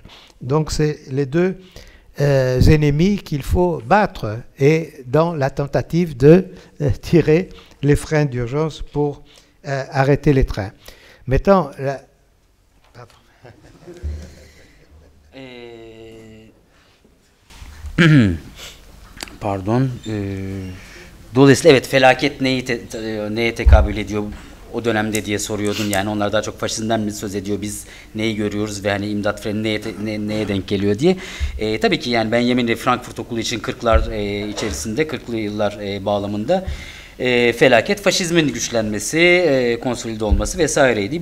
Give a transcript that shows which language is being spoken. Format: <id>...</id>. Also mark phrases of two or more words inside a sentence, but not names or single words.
<fr>Donc, c'est les deux ennemis qu'il faut battre et dans la tentative de tirer les freins d'urgence pour arrêter les trains. Mettons la... Pardon.</fr> <tr>Dolayısıyla evet felaket neye tekabül ediyor o dönemde diye soruyordum. Yani onlar daha çok faşizmden mi söz ediyor, biz neyi görüyoruz ve hani imdat freni neye denk geliyor diye. Tabii ki yani Benjamin ve Frankfurt Okulu için 40'lar içerisinde, 40'lı yıllar bağlamında felaket faşizmin güçlenmesi, konsolide olması vesaireydi.</tr>